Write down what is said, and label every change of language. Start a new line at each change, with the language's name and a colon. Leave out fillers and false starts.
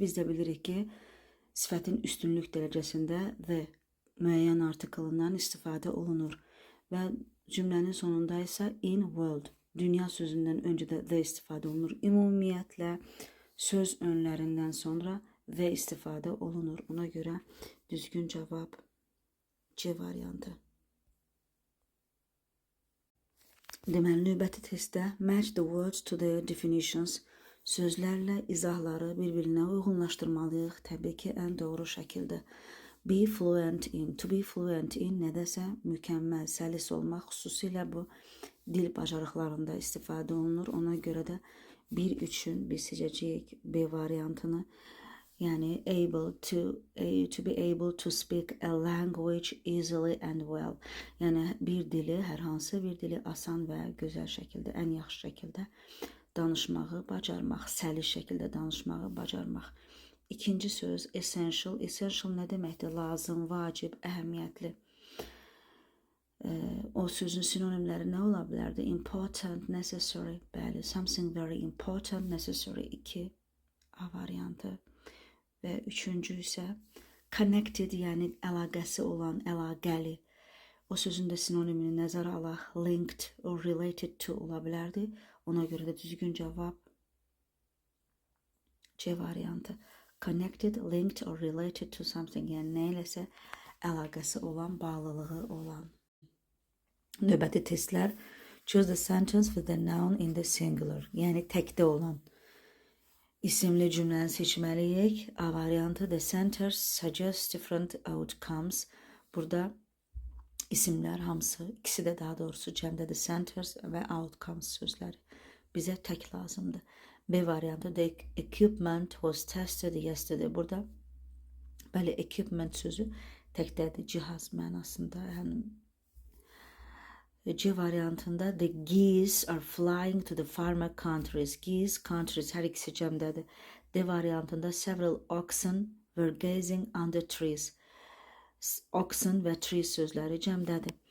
Azerbaijani: Biz də bilirik ki, sifətin üstünlük dərəcəsində the müəyyən artiklından istifadə olunur. Və cümlənin sonunda isə in world, dünya sözündən öncə də the istifadə olunur. Ümumiyyətlə, söz önlərindən sonra the istifadə olunur. Ona görə düzgün cavab C variantı. Deməli, növbəti testdə
English: match the words to their definitions.
Azerbaijani: Sözlərlə izahları bir-birinə uyğunlaşdırmalıyıq. Təbii ki, ən doğru şəkildə.
English: Be fluent in. To be fluent in
Azerbaijani: nədəsə mükəmməl, səlis olmaq, xüsusilə bu dil bacarıqlarında istifadə olunur. Ona görə də bir üçün biz seçəcəyik B variantını.
English: Yəni to be able to speak a language easily and well.
Azerbaijani: Yəni bir dili, hər hansı bir dili asan və gözəl şəkildə, ən yaxşı şəkildə danışmağı bacarmaq, səlis şəkildə danışmağı bacarmaq. İkinci söz essential. Essential nə deməkdir? Lazım, vacib, əhəmiyyətli. O sözün sinonimləri nə ola bilərdi?
English: Important, necessary. Bəli, something very important, necessary.
Azerbaijani: 2 A variantı. Və üçüncü isə connected, yəni əlaqəsi olan, əlaqəli. O sözün də sinonimini nəzərə alaq.
English: Linked or related to
Azerbaijani: ola bilərdi. Ona görə də düzgün cavab C variantı.
English: Connected, linked or related to something,
Azerbaijani: yəni nə iləsə əlaqəsi olan, bağlılığı olan. Növbəti testlər.
English: Choose the sentence with the noun in the singular,
Azerbaijani: yəni təkdə olan isimli cümləni seçməliyik. A variantı.
English: The sentence suggests different outcomes.
Azerbaijani: Burada isimlər hamısı, ikisi də daha doğrusu cəmdədir. Sentence və outcomes sözləri. Bizə tək lazımdır. B variantı.
English: The equipment was tested yesterday.
Azerbaijani: Burada bəli, equipment sözü təkdədir, cihaz mənasında. C variantında
English: the geese are flying to the farmer countries.
Azerbaijani: Geese, countries hər ikisi cəmdədir. D variantında
English: several oxen were grazing under trees.
Azerbaijani: Oxen və trees sözləri cəmdədir.